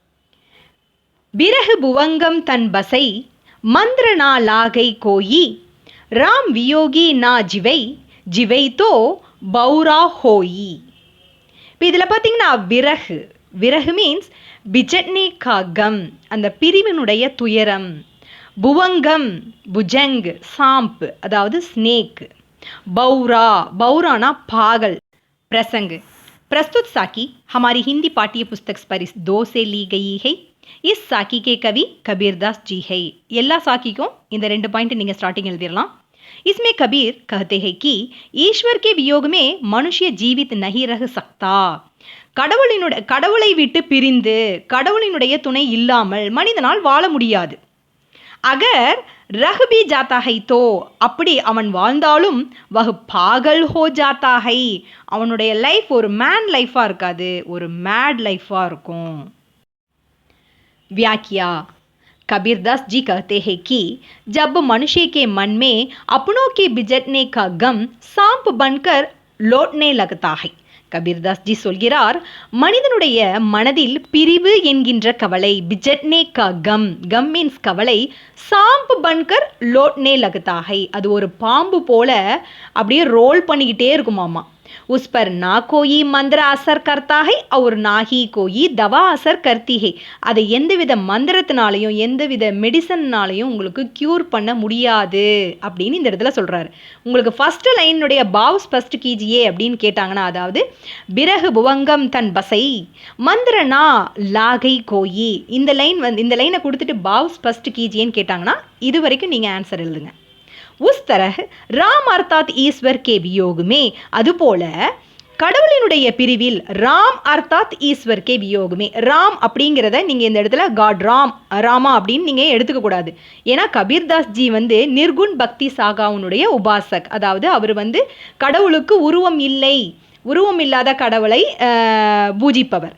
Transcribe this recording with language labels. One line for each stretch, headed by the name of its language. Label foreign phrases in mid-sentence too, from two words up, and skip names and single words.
Hindi: बिरह भुवंगम तन बसै मंत्र न लागै कोई राम बियोगी ना जिवै जिवै तो बौरा होई.
Tamil: இப்போ இதில் பார்த்தீங்கன்னா விரகு மீன்ஸ்
Hindi: बिछड़ने का ग़म,
Tamil: அந்த பிரிவினுடைய துயரம்.
Hindi: भुवंगम भुजंग सांप, அதாவது ஸ்னேக். बौराना पागल. प्रसंग प्रस्तुत साकी हमारी हिंदी पाठ्य पुस्तक पर 2 से ली गई है. इस साकी के कवि कबीरदास जी है.
Tamil: எல்லா சாக்கிக்கும் இந்த 2 பாயிண்ட் நீங்கள் ஸ்டார்டிங் எழுதிடலாம்.
Hindi: इसमें कबीर कहते हैं कि ईश्वर के वियोग में मनुष्य जीवित नहीं रह सकता.
Tamil: கடவுளை விட்டு பிரிந்து கடவுளினுடைய துணை இல்லாமல் மனிதனால் வாழ முடியாது.
Hindi: अगर रह भी जाता है तो,
Tamil: அப்படி அவன் வாழ்ந்தாலும்
Hindi: वह पागल हो जाता है,
Tamil: அவனுடைய லைஃப் ஒரு
English: man lifeaaga
Tamil: இருக்காது, ஒரு
English: mad lifeaaga
Tamil: இருக்கும்.
Hindi: व्याख्या. कबीरदास जी कहते हैं कि जब मनुष्य के मन में अपनों के बिजटने का गम सांप बनकर लौटने लगता है.
Tamil: கபீர்தாஸ் ஜி சொல்கிறார், மனிதனுடைய மனதில் பிரிவு என்கின்ற கவலை,
Hindi: बिछड़ने का ग़म,
Tamil: கம் மீன்ஸ் கவலை,
Hindi: सांप बनकर लोटने लगता है,
Tamil: அது ஒரு பாம்பு போல அப்படியே ரோல் பண்ணிக்கிட்டே இருக்குமாமா.
Hindi: उस पर ना कोई मंत्र असर करता है और ना ही कोई दवा असर करती है.
Tamil: அதை எந்தவித மந்திரத்தினாலையும் எந்தவித மெடிசன்னாலையும் உங்களுக்கு க்யூர் பண்ண முடியாது அப்படின்னு இந்த இடத்துல சொல்கிறாரு. உங்களுக்கு
English: first lineudaiya
Hindi: भाव स्पष्ट कीजिए
Tamil: அப்படின்னு கேட்டாங்கன்னா, அதாவது
Hindi: बिरह भुवंगम तन बसै मंत्र न लागै कोई,
Tamil: இந்த லைனை கொடுத்துட்டு
Hindi: भाव स्पष्ट कीजिए
Tamil: கேட்டாங்கன்னா இது வரைக்கும் நீங்கள் ஆன்சர் எழுதுங்க.
Hindi: उस तरह राम अर्थात ईश्वर के वियोग में,
Tamil: அதுபோல கடவுளினுடைய பிரிவில்
Hindi: राम अर्थात ईश्वर के वियोग में,
Tamil: ராம் அப்படிங்கிறத நீங்கள் இந்த இடத்துல காட் ராமா அப்படின்னு நீங்கள் எடுத்துக்க கூடாது. ஏன்னா கபீர்தாஸ் ஜி
Hindi: निर्गुण भक्ति
Tamil: சாகாவுனுடைய உபாசக், அதாவது அவர் கடவுளுக்கு உருவம் இல்லாத கடவுளை பூஜிப்பவர்.